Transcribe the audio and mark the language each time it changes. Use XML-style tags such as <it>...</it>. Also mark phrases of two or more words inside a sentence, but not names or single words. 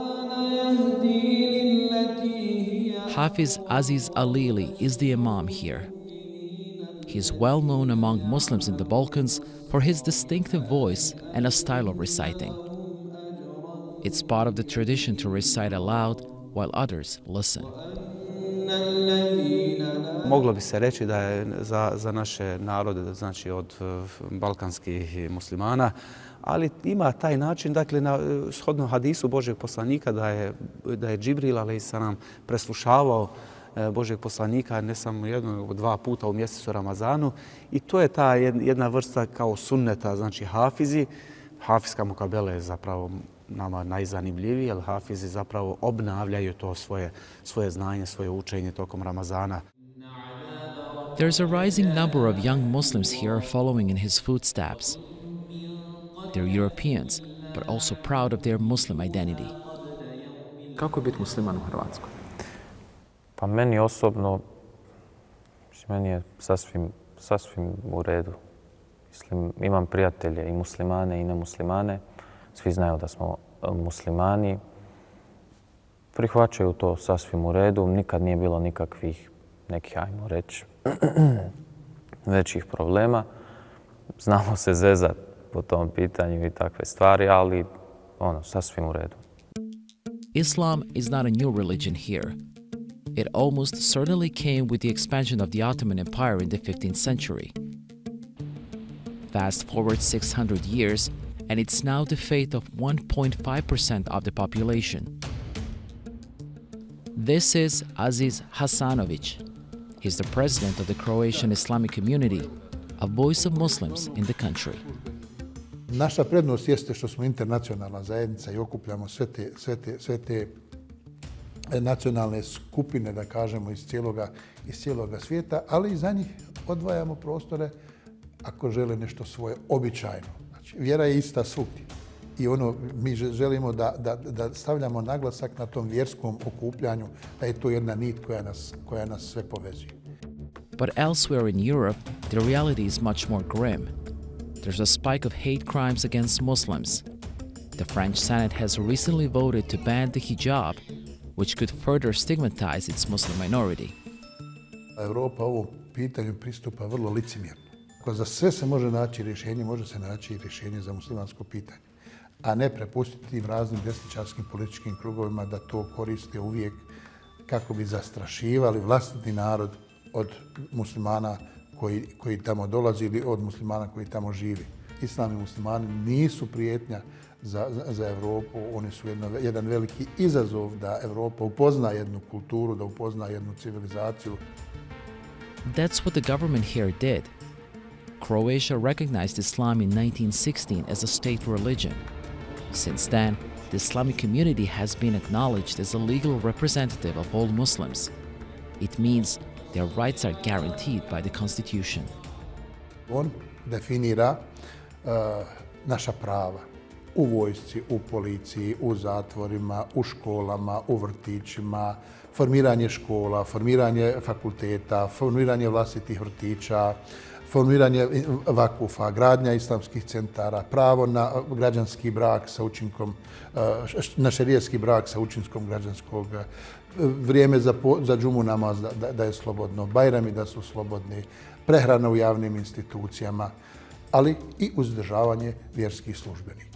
<en>Hafiz Aziz Alili is the Imam here. He is well known among Muslims in the Balkans for his distinctive voice and a style of reciting. It's part of the tradition to recite aloud while others listen.</en> <hr>Moglo bi se reći da je za naše narode, znači od balkanskih muslimana, ali ima taj način, dakle, shodno hadisu Božeg poslanika da je Džibril alejselam preslušavao Božeg poslanika ne samo jedno, nego 2 puta u mjesecu Ramazanu, i to je ta jedna vrsta kao sunneta, znači hafizi. Hafizka mukabele je zapravo nama najzanimljiviji, jer hafizi zapravo obnavljaju to svoje znanje, svoje učenje tokom Ramazana.</hr> <en>There's a rising number of young Muslims here following in his footsteps. They're Europeans, but also proud of their Muslim identity.</en> <hr>Kako je biti musliman u Hrvatskoj? Pa meni osobno, meni je sasvim u redu. Imam prijatelje i muslimane i nemuslimane. Svi znaju da smo muslimani. Prihvaćaju to sasvim u redu. Nikad nije bilo nekih, ajmo reći, većih problema. Znamo se zezat po tom pitanju i takve stvari, ali sasvim u redu.</hr> <en>Islam is not a new religion here. It almost certainly came with the expansion of the Ottoman Empire in the 15th century. Fast forward 600 years, and it's now the fate of 1.5% of the population. This is Aziz Hasanovic. He's the president of the Croatian Islamic community, a voice of Muslims in the country.</en> <hr>Naša prednost jeste što smo internacionalna zajednica i okupljamo sve te nacionalne skupine, da kažemo, iz cijeloga svijeta, ali i za njih odvajamo prostore ako žele nešto svoje običajno. Znači, vjera je ista svugdje. I mi želimo da stavljamo naglasak na tom vjerskom okupljanju, da je to jedna nit koja nas sve povezuje.</hr> <en>But elsewhere in Europe, the reality is much more grim. There's a spike of hate crimes against Muslims. The French Senate has recently voted to ban the hijab, which could further stigmatize its Muslim minority.</en> <hr>Europa ovom pitanju pristupa vrlo licemjerno. Ako za sve se može naći rješenje, može se naći i rješenje za muslimansko pitanje, a ne prepustiti tim raznim desničarskim političkim krugovima da to koriste uvijek kako bi zastrašivali vlastiti narod od muslimana koji tamo dolazi ili od muslimana koji tamo živi. Islam i muslimani nisu prijetnja za Europu, oni su jedan veliki izazov da Europa upozna jednu kulturu, da upozna jednu civilizaciju.</hr> <en>That's what the government here did. Croatia recognized Islam in 1916 as a state religion. Since then, the Islamic community has been acknowledged as a legal representative of all Muslims. It means their rights are guaranteed by the Constitution.</en> <hr>On definira naša prava u vojsci, u policiji, u zatvorima, u školama, u vrtićima, formiranje škola, formiranje fakulteta, formiranje vlastitih vrtića, formiranje vakufa, gradnja islamskih centara, pravo na građanski brak sa učinkom, na šerijski brak sa učinkom građanskog, vrijeme za džumu namaz da je slobodno, bajrami da su slobodni, prehrana u javnim institucijama, ali i uzdržavanje vjerskih službenika.</hr>